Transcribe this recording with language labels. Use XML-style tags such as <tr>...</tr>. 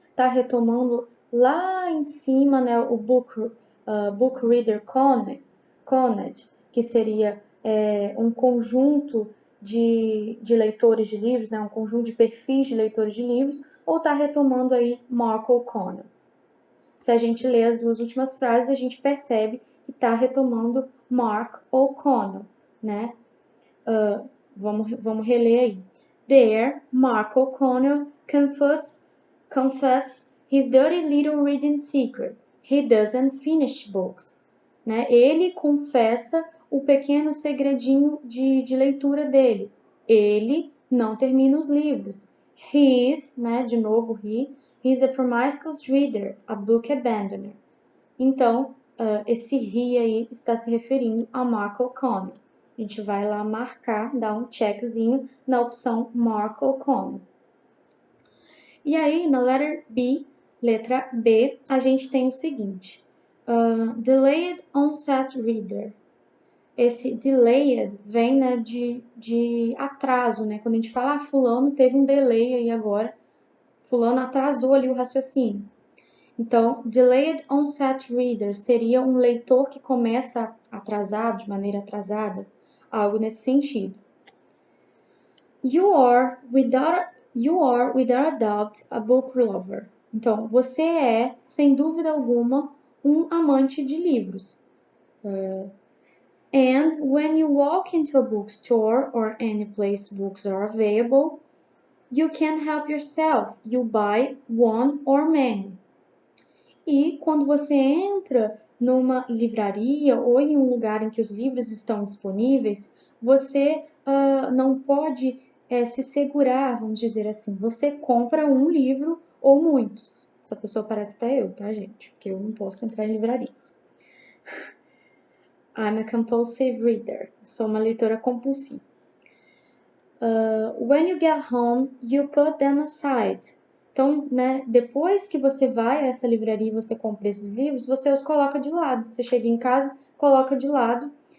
<pt>Está retomando lá em cima, né, o book reader Conrad, que seria um conjunto de leitores de livros, né, um conjunto de perfis de leitores de livros, ou está retomando aí Mark O'Connell. Se a gente lê as duas últimas frases, a gente percebe que está retomando Mark O'Connell, né? Vamos reler aí.</pt> <en>There, Mark O'Connell confess his dirty little reading secret. He doesn't finish books.</en> <pt>Né? Ele confessa o pequeno segredinho de leitura dele. Ele não termina os livros.</pt> <en>He is,</en> <pt>né, de novo</pt> <en>he's a promiscuous reader, a book abandoner.</en> <pt>Então, esse he aí está se referindo a Mark O'Connell. A gente vai lá marcar, dar um checkzinho na opção Mark O'Connell. E aí, na letra B, a gente tem o seguinte.</pt> <en>Delayed onset reader.</en> <pt>Esse delayed vem, né, de atraso, né? Quando a gente fala, fulano teve um delay aí agora, fulano atrasou ali o raciocínio. Então, delayed onset reader seria um leitor que começa atrasado, de maneira atrasada, algo nesse sentido.</pt> <en>You are, without a doubt, a book lover.</en> <pt>Então, você é, sem dúvida alguma, um amante de livros.</pt> <en>And when you walk into a bookstore or any place books are available, you can't help yourself. You buy one or many.</en> <pt>E quando você entra numa livraria ou em um lugar em que os livros estão disponíveis, você não pode se segurar, vamos dizer assim. Você compra um livro ou muitos. Essa pessoa parece até eu, tá, gente? Porque eu não posso entrar em livrarias.</pt> <en>I'm a compulsive reader.</en> <pt>Sou uma leitora compulsiva.</pt> <en>When you get home, you put them aside.</en> <pt>Então, né, depois que você vai a essa livraria e você compra esses livros, você os coloca de lado. Você chega em casa, coloca de lado.</pt>